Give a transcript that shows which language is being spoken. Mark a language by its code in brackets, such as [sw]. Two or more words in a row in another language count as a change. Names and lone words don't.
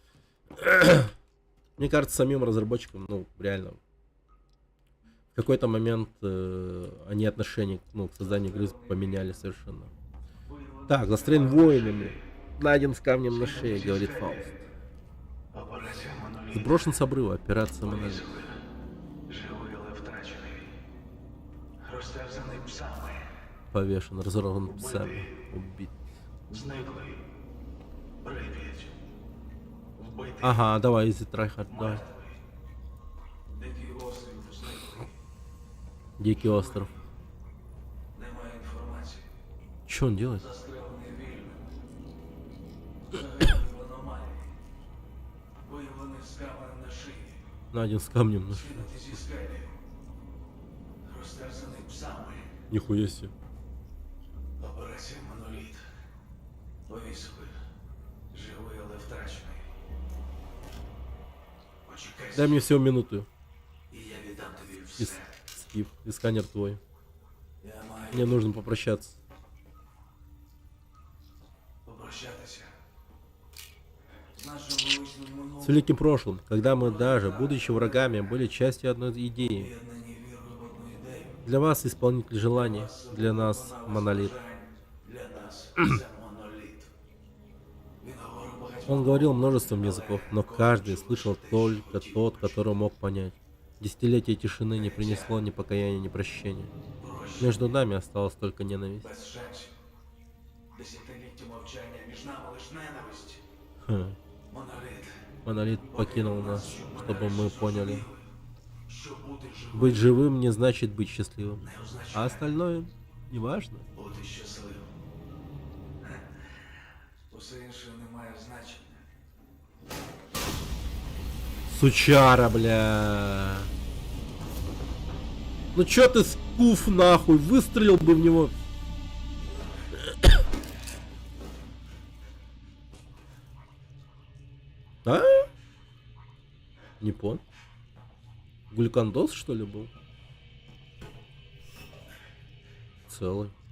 [ru] Мне кажется, самим разработчикам, ну, реально, в какой-то момент они отношение к созданию игры поменяли совершенно. Так, застроен воинами. Найден с камнем на шее, говорит Фауст. Сброшен с обрыва, операция Монолит. [uk] Живий, але втрачений. Розтерзаний псами. [ru] Повешен, разорван псами, убит. [uk] Зниклий. Прип'ять. Вбитий. [ru] Ага, давай, [en] easy tryhard, [ru] давай. [uk] Дикий острів зниклий. [ru] Дикий остров. [uk] Немає інформації. [ru] Че он делает? [uk] Застрелений вільно. Загиблий в аномалії. Виявлений з каменем на шиї. [ru] Найден с камнем на шее. [uk] Кинутий зі скелі. Розтерзаний псами. [ru] Нихуя себе. [uk] Операція Моноліт. Повісили. Живий, але втрачений. Почекай, [ru] Дай мне всего минуту. [uk] і я віддам тобі [ru] И, все. Скиф, и сканер твой. [uk] Я маю [ru] Мне нужно попрощаться. [uk] попрощатися. З нашим величним [ru] С [uk] минулим. [ru] великим прошлым, когда мы даже, будучи врагами, были частью одной идеи. [uk] Об'єднані вірою в одну ідею. [ru] Для вас исполнитель желаний, для нас монолит. [uk] Для нас це моноліт. Він говорив багатьма. [ru] Он говорил множеством языков, но каждый слышал только тот, который мог понять. Десятилетие тишины не принесло ни покаяния, ни прощения. Между нами осталась только ненависть. [uk] Без шансів. Десятиліття мовчання між нами лиш ненависть. Хм. Моноліт. [ru] Монолит покинул нас, чтобы мы поняли. [uk] Що бути живим [ru] Быть живым не значит быть счастливым. [uk] не [ru] А [uk] означає [ru] остальное не важно. [uk] бути щасливим. Усе інше не має значення. [ru] Сучара, бля. Ну чё ты скуф нахуй? Выстрелил бы в него. А? Не понял. Глюкандоз, что ли, был? Целый.